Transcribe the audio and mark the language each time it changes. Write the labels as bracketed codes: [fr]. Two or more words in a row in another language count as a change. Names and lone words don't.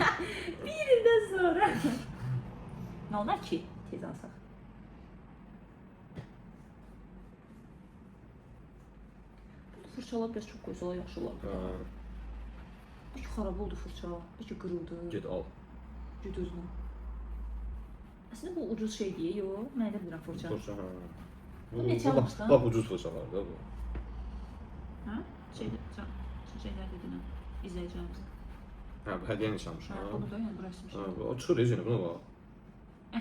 [az] Bir ildən sonra. Nə olar ki, tez alsaq? Fırçalar biraz çox qoysalar yaxşı olar. Bəlkə xarab oldu fırça, bəlkə qırıldı. Get al. Get özünə. Əslində bu ucuz şey deyil, yox. Mən də bilirəm fırça. Fırça, hə. Bu neçə almışdan? Bax, ucuz fırçalar da bu. Hə? Şeylər dedin, izləyəcəyimiz. Hə, bu hədiyyə nişanmış. Hə, bunu da, yəni bu rəsmi şey. O çıxır yenə, buna bax.